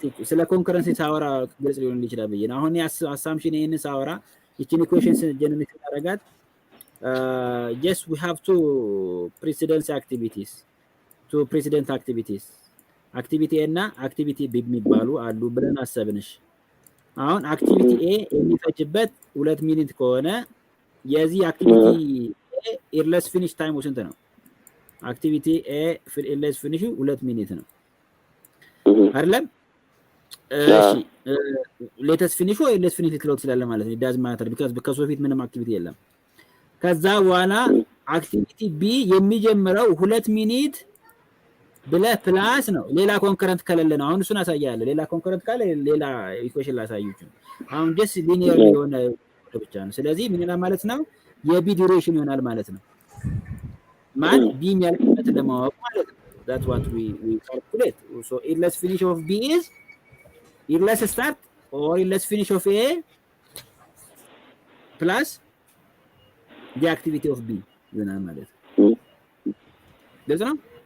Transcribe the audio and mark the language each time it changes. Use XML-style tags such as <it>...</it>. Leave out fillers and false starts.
<am>ስለ ኮንከረንሲ ሳወራ ግልጽ ሊሆን ይችላል ብዬ ነው። አሁን አሳምፕሽን ይሄንን ሳወራ ይቺን ኢኩዌሽንስ ጀነሬት ያደርጋት</am> <en>yes we have two precedent activities activity A</en> <am>እና activity B የሚባሉ አሉ ብለን አሰብንሽ። አሁን activity A የሚፈጅበት 2 ሚኒት ከሆነ የዚህ activity A earliest finish time ስንት ነው? activity A earliest finish 2 ሚኒት ነው አይደለም? እሺ latest finish ወይ earliest finish ልትለው ትችላለህ ማለት ነው።</am> <en>it doesn't matter because</en> <am>ከሱ በፊት ምንም activity የለም። ከዛ በኋላ አክቲቪቲ ቢ የሚጀምረው 2 ሚኒት ብለህ ፕላስ ነው ሌላ ኮንከረንት ከሌለ ነው። አሁን እሱን አሳያለሁ። ሌላ ኮንከረንት ካለ ሌላ ኢኩዌሽን ላሳዩችሁ። አሁን just linear የሆነ ብቻ ነው። ስለዚህ ምን ይላል ማለት ነው? የቢ ዱሬሽን ይሆናል ማለት ነው። ማን ቢ የሚያልቅበት ለማወቅ ማለት ነው።</am> <en>that's what we calculate. So earliest finish of B is earliest start or earliest finish of A plus the activity of B</en> <am>ይሆናል ማለት ነው። ግልጽ ነው?</am>